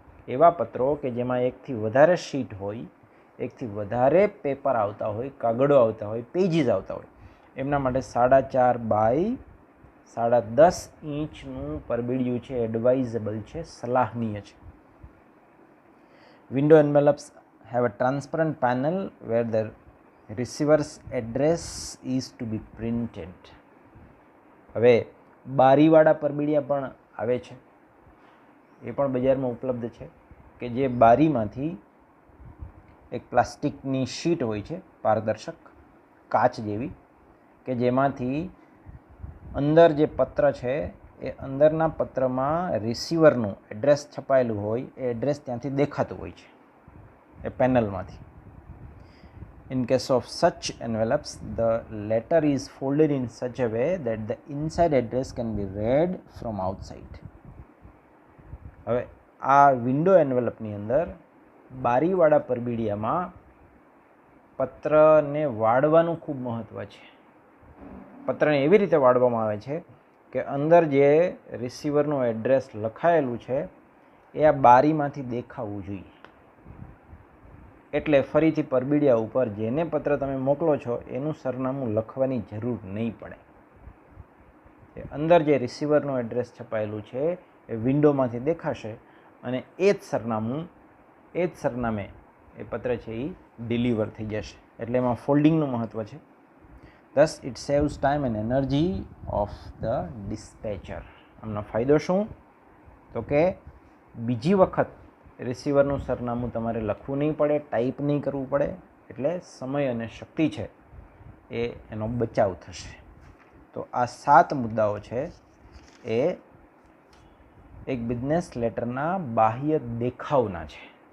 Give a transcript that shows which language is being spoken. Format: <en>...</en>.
<gu>એવા પત્રો કે જેમાં એકથી વધારે શીટ હોય, એકથી વધારે પેપર આવતા હોય, કાગળો આવતા હોય, પેજીસ આવતા હોય, એમના માટે 4.5 બાય 10.5 ઇંચનું પરબીડિયું છે એડવાઇઝેબલ છે, સલાહનીય છે.</gu> <en>Window envelopes have a transparent panel where the receiver's address is to be printed.</en> <gu>હવે બારીવાળા પરબીડિયા પણ આવે છે, એ પણ બજારમાં ઉપલબ્ધ છે, કે જે બારીમાંથી એક પ્લાસ્ટિકની શીટ હોય છે પારદર્શક કાચ જેવી, કે જેમાંથી અંદર જે પત્ર છે એ અંદરના પત્રમાં રિસીવરનું એડ્રેસ છપાયેલું હોય, એ એડ્રેસ ત્યાંથી દેખાતું હોય છે એ પેનલમાંથી.</gu> <en>In case of such envelopes, the letter is folded in such a way that the inside address can be read from outside.</en> <gu>હવે આ વિન્ડો એન્વેલપની અંદર બારીવાળા પરબીડિયામાં પત્રને વાળવાનું ખૂબ મહત્ત્વ છે. પત્રને એવી રીતે વાળવામાં આવે છે કે અંદર જે રિસીવરનું એડ્રેસ લખાયેલું છે એ આ બારીમાંથી દેખાવું જોઈએ. એટલે ફરીથી પરબીડિયા ઉપર જેને પત્ર તમે મોકલો છો એનું સરનામું લખવાની જરૂર નહીં પડે. અંદર જે રિસીવરનું એડ્રેસ છપાયેલું છે એ વિન્ડોમાંથી દેખાશે અને એ જ સરનામું, એ જ સરનામે એ પત્ર છે એ ડિલિવર થઈ જશે. એટલે એમાં ફોલ્ડિંગનું મહત્ત્વ છે.</gu> <en>Thus it saves time and energy of the dispatcher.</en> <gu>આમનો ફાયદો શું? તો કે બીજી વખત રિસીવરનું સરનામું તમારે લખવું નહીં પડે, ટાઈપ નહીં કરવું પડે, એટલે સમય અને શક્તિ છે એનો બચાવ થશે. તો આ 7 મુદ્દાઓ છે એ એક બિઝનેસ લેટરના બાહ્ય દેખાવના છે.</gu>